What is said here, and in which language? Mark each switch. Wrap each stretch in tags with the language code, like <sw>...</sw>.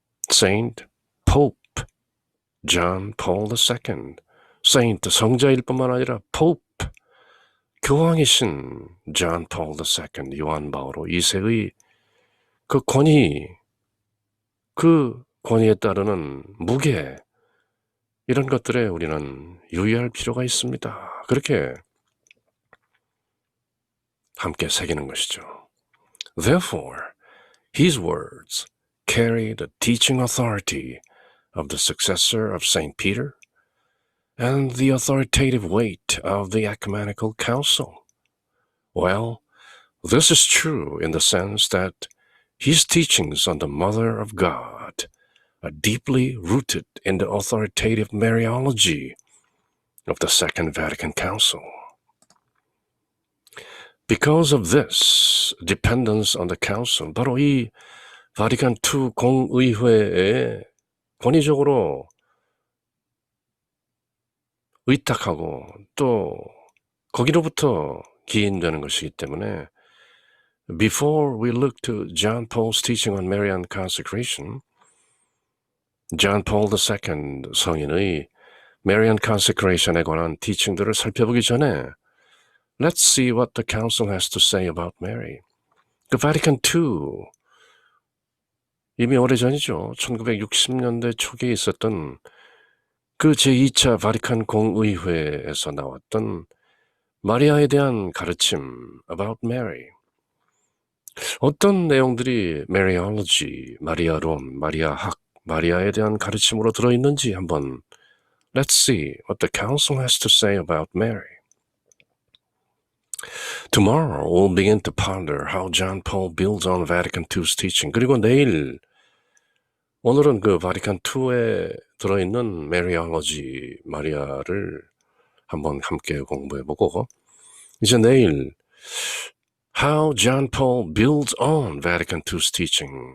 <ko>Saint Pope John Paul II, Saint 성자일 뿐만 아니라 Pope 교황이신 John Paul II, 요한 바오로 2세의 그 권위, 그 권위에 따르는 무게, 이런 것들에 우리는 유의할 필요가 있습니다. 그렇게 함께 새기는 것이죠.</ko> <en>Therefore, his words carry the teaching authority of the successor of Saint Peter and the authoritative weight of the ecumenical council. Well, this is true in the sense that his teachings on the Mother of God are deeply rooted in the authoritative Mariology of the Second Vatican Council. Because of this dependence on the Council,</en> <ko>바로 이 바티칸 II 공의회에 권위적으로 의탁하고 또 거기로부터 기인되는 것이기 때문에</ko> <en>Before we look to John Paul's teaching on Marian consecration, John Paul II</en> <ko>성인의 Marian consecration에 관한 티칭들을 살펴보기 전에</ko> <en>Let's see what the Council has to say about Mary.</en> <ko>그 바티칸 II, 이미 오래전이죠. 1960년대 초기에 있었던 그 제2차 바티칸 공의회에서 나왔던 마리아에 대한 가르침</ko> <en>about Mary.</en> <ko>어떤 내용들이 Mariology, 마리아론, 마리아학, 마리아에 대한 가르침으로 들어있는지 한번</ko> <en>Let's see what the Council has to say about Mary. Tomorrow we'll begin to ponder how John Paul builds on Vatican II's teaching.</en> <ko>그리고 내일, 오늘은 그 바티칸 II에 들어있는 Mariology, 마리아를 한번 함께 공부해보고 이제 내일</ko> <en>How John Paul builds on Vatican II's teaching.</en>